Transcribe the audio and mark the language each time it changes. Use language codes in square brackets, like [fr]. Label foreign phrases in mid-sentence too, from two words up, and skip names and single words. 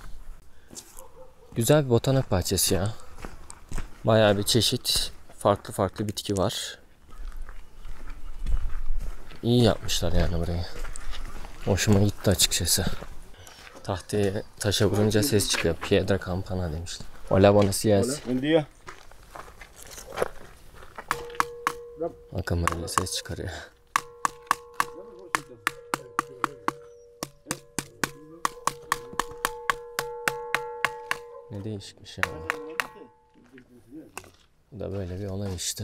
[tr] Güzel bir botanik bahçesi ya. Bayağı bir çeşit farklı bitki var. İyi yapmışlar yani burayı. Hoşuma gitti açıkçası. Tahtaya taşa vurunca ses çıkıyor. [es] Piedra campana [tr] demişler. [es] Hola, buenos días. Buen día. [tr] Bakın böyle ses çıkarıyor. Ne değişikmiş ya. Bu da böyle bir olay işte.